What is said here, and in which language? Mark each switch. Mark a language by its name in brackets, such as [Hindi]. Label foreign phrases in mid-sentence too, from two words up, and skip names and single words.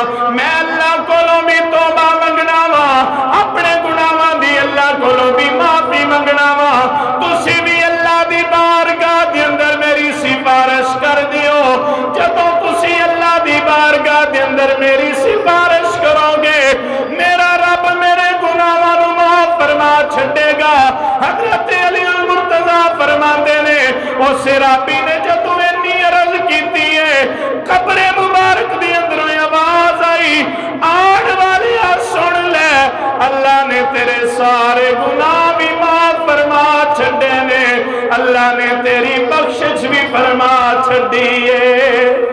[Punjabi] میں اللہ کولوں بھی توبہ منگنا وا، اپنے گناہاں دی اللہ کولوں بھی معافی منگنا وا، تسی بھی اللہ دی بارگاہ دے اندر میری سفارش کر دیو۔ جدوں تسی اللہ دی بارگاہ دے اندر میری سفارش کرو گے میرا رب میرے گناہاں نوں معاف فرما چھڈے گا۔ حضرت علی المرتضیٰ فرماندے نے او سرابی نے جدوں اتنی عرض کیتی ہے قبر مبارک دی اندروں آواز آئی آن والیا سن لے اللہ نے تیرے سارے گناہ بھی معاف فرما چھڈے نے، اللہ نے تیری بخشش بھی فرما چھڈی ہے۔